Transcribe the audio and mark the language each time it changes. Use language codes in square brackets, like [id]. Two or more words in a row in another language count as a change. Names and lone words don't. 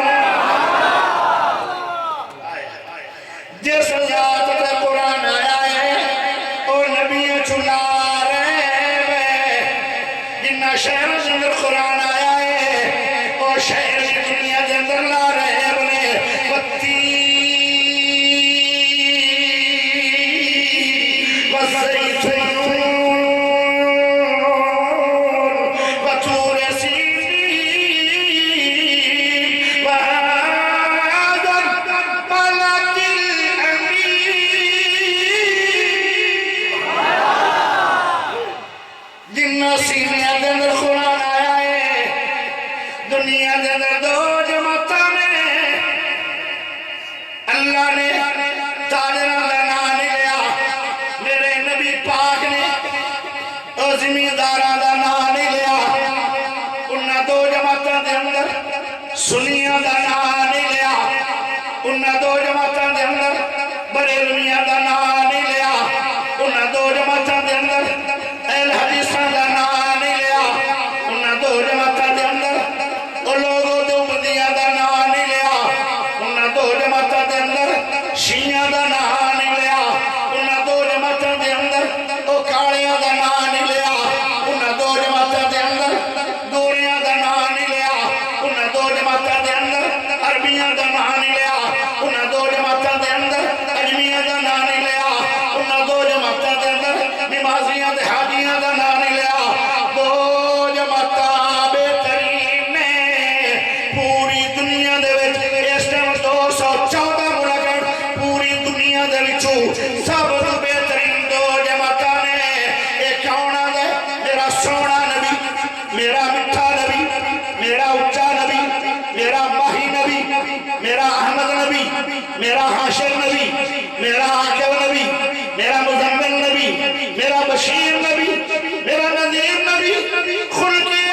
[pa] جس ذات تے قرآن آیا ہے او نبی چلا جنہ شہر اندر قرآن آیا ہے وہ شہر کی دنیا کے اندر لا رہے بنے [ar] والزیتون وطور سینین وهذا البلد الأمين [pa] جنہ سینے دے اندر قرآن آیا ہے دنیا دے اندر دو جماعتاں نے اللہ نے تاجراں دا نام نہیں لیا میرے نبی پاک نے او زمینداراں دا نام نہیں لیا انہاں دو جماعتاں دے اندر سنیاں دا نام نہیں لیا انہاں دو جماعتاں دے اندر بریلویاں دا نام نہیں لیا انہاں دو جماعتاں دے اندر اہل حدیثاں دا نام نہیں لیا انہاں دو جماعتاں دے اندر او لوگوں دیوبندیاں دا نام نہیں لیا انہاں دو جماعتاں دے اندر شیعیاں دا نام نہیں لیا انہاں دو جماعتاں دے اندر او کالیاں دا نام نہیں لیا انہاں دو جماعتاں دے اندر گوریاں دا نام نہیں لیا انہاں دو جماعتاں دے اندر عربیاں دا نام نہیں لیا انہاں دو جماعتاں دے اندر اجمیاں دا نام نہیں لیا انہاں دو جماعتاں دے اندر نمازیاں دے حاجیاں دا نام نہیں لیا دو جماعتاں بہترین نے پوری دنیا دے وچ اس ٹائم 214 ملک پوری دنیا دے وچوں سب تو بہترین دو جماعتاں نے اے کون ہے میرا سونا نبی میرا میٹھا نبی میرا اونچا نبی میرا ماہی نبی میرا احمد نبی میرا حاشر نبی میرا عاقب نبی میرا مزمل نبی میرا بشیر نبی میرا نذیر نبی خلق